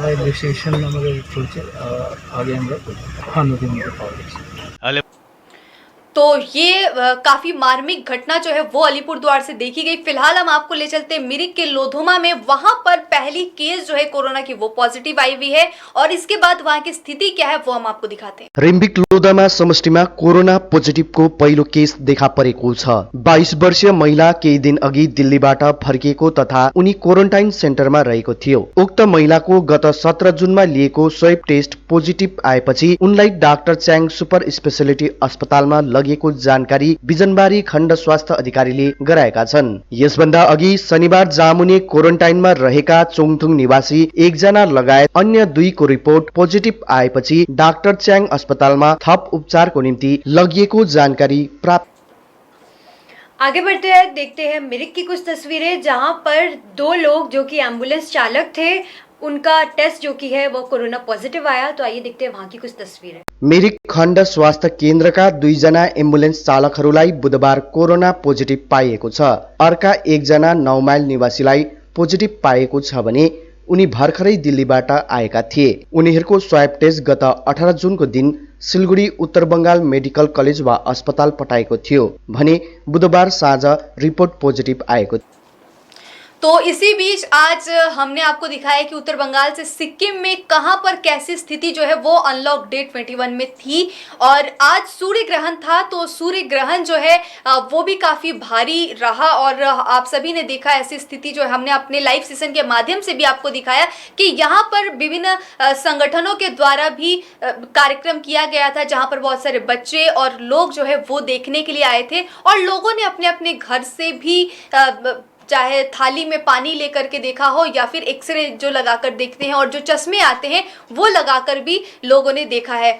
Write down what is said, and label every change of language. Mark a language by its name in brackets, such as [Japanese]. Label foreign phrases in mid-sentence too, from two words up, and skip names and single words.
[Hindi] तो ये काफी मार्मिक घटना जो है वो अलीपुरद्वार से देखी गई। फिलहाल हम आपको ले चलते हैं मिरिक के लोधोमा में। वहां पर पहली केस जो है कोरोना की वो पॉजिटिव आई हुई है और इसके बाद वहां की स्थिति क्या है वो हम आपको दिखाते हैं। [Nepali] रिम्बिक लोधोमा समष्टिमा कोरोना पोजिटिभको पहिलो केस देखा परेको छ। 22 वर्षीय महिला केही दिन अघि दिल्लीबाट फर्किएको तथा उनी क्वारेन्टाइन सेन्टरमा रहेको थियो। उक्त महिलाको गत 17 जुनमा लिएको स्वैप टेस्ट पोजिटिभ आएपछि उनलाई डाक्टर च्याङ सुपर स्पेशलिटी अस्पतालमा लगेको जानकारी बिजनबारी खण्ड स्वास्थ्य अधिकारीले गराएका छन्। यसभन्दा अघि शनिबार जामुने क्वारेन्टाइनमा रहेका चोङथुङ निवासी 1 जना लगायत अन्य 2 को रिपोर्ट पोजिटिभ आएपछि डाक्टर च्याङ अस्पतालमा थप उपचारको निम्ति लगिएको जानकारी प्राप्त। [Hindi] आगे बढ़ते हैं देखते हैं मिरिक की कुछ तस्वीरें जहां पर 2 लोग जो कि एम्बुलेंस चालक थे, उनका टेस्ट जो कि है वो कोरोना पॉजिटिव आया। तो आइए देखते हैं वहां की कुछ तस्वीरें। [Nepali] मिरिक खण्ड स्वास्थ्य केन्द्रका 2 जना एम्बुलेन्स चालकहरूलाई बुधबार कोरोना पोजिटिभ पाइएको छ। अर्का 1 जना 9 माइल निवासीलाई पोजिटिभ पाएको छ भने उनी भर्खरै दिल्लीबाट आएका थिए। उनीहरूको स्वाब टेस्ट गत 18 जुनको दिन सिलगढी उत्तर बंगाल मेडिकल कलेज वा अस्पताल पठाएको थियो भने बुधबार साँझ रिपोर्ट पोजिटिभ आएको। [Hindi] तो इसी बीच आज हमने आपको दिखाया कि उत्तर बंगाल से सिक्किम में कहां पर कैसी स्थिति जो है वो अनलॉक डे 21 में थी। और आज सूर्य ग्रहण था, तो सूर्य ग्रहण जो है वो भी काफ़ी भारी रहा और आप सभी ने देखा ऐसी स्थिति जो है हमने अपने लाइव सेशन के माध्यम से भी आपको दिखाया कि यहाँ पर विभिन्न संगठनों के द्वारा भी कार्यक्रम किया गया था, जहाँ पर बहुत सारे बच्चे और लोग जो है वो देखने के लिए आए थे और लोगों ने अपने अपने घर से भी चाहे थाली में पानी लेकर के देखा हो या फिर एक्सरे जो लगाकर देखते हैं और जो चश्मे आते हैं वो लगाकर भी लोगों ने देखा है।